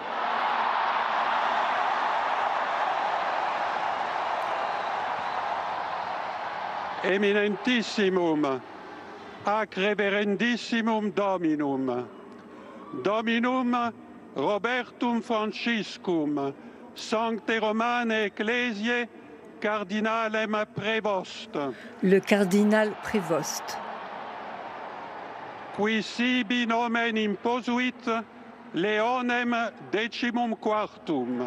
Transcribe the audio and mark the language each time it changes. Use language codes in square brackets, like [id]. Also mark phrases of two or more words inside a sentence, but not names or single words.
[la] Eminentissimum, ac reverendissimum Dominum, Dominum Robertum Franciscum, Sancte Romane Ecclesiae, Cardinalem Prévost. [fr] Le cardinal Prévost. [la] Qui sibi nomen imposuit Leonem decimum quartum.